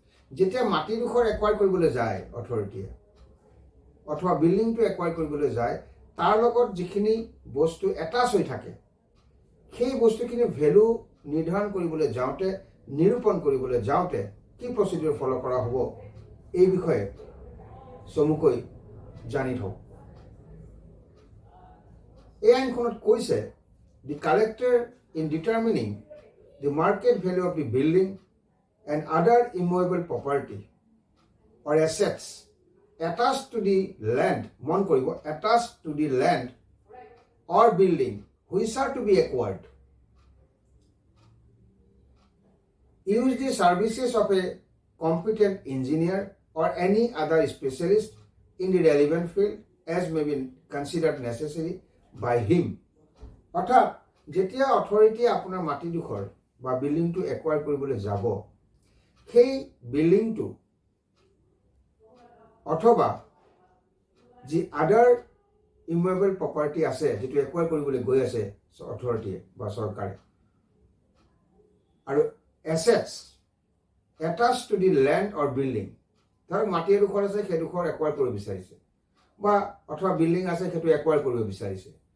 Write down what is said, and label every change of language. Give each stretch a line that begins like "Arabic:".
Assamese: যেতিয়া মাটিডোখৰ একুৱাৰ কৰিবলৈ যায় অথৰিটিয়ে অথবা বিল্ডিংটো একুৱাৰ কৰিবলৈ যায়, তাৰ লগত যিখিনি বস্তু এটাচ হৈ থাকে, সেই বস্তুখিনি ভেলু নিৰ্ধাৰণ কৰিবলৈ যাওঁতে, নিৰূপণ কৰিবলৈ যাওঁতে কি প্ৰচিডিউৰ ফ'ল' কৰা হ'ব, এই বিষয়ে চমুকৈ জানি থওঁ। এই আইনখনত কৈছে,
English: the collector in determining the market value of the building and other immovable property or assets attached to the land,
Assamese: মন কৰিব,
English: attached to the land or building which are to be acquired, use the services of a competent engineer or any other specialist in the relevant field as may be considered necessary by him.
Assamese: অৰ্থাৎ যেতিয়া অথৰিটিয়ে আপোনাৰ মাটিডোখৰ বা বিল্ডিংটো একুৱাৰ কৰিবলৈ যাব, সেই বিল্ডিংটো অথবা যি আদাৰ ইমুভেবল প্ৰপাৰ্টি আছে, যিটো একুৱাৰ কৰিবলৈ গৈ আছে অথৰিটিয়ে বা চৰকাৰে, আৰু assets attach to the land or building, ধৰক মাটি এডোখৰ আছে, সেইডোখৰ একুৱাৰ কৰিব বিচাৰিছে, বা অথবা বিল্ডিং আছে, সেইটো একুৱাৰ কৰিব বিচাৰিছে।